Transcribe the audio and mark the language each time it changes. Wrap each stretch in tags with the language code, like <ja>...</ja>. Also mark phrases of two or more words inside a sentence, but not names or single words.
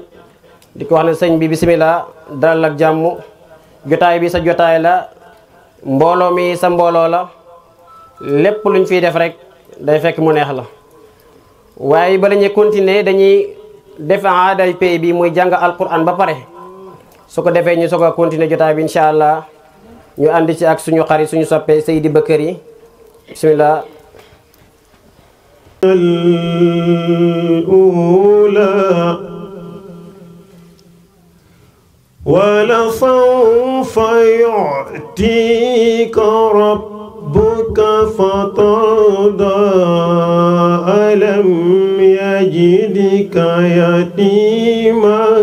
<wo>di ko wax ne sëñ bi bismillah dalal ak jàmm jotaay bi sa jotaay la mbooloo mi sa mbooloo la lépp luñ fiy def rek day fekk mu neex la waaye ba dañuy continuer dañuy def aaday pay bi muy jàng alquran ba pare su ko defee ñu soog a continuer jotaay bi</wo> <ar>إن شاء الله</ar> <wo>ñu ànd ci ak suñu xarit suñu soppe Seydi Bakary bismillah</wo> <ar>ولسوف يعطيك ربك فترضى ألم يجدك يتيما</ar>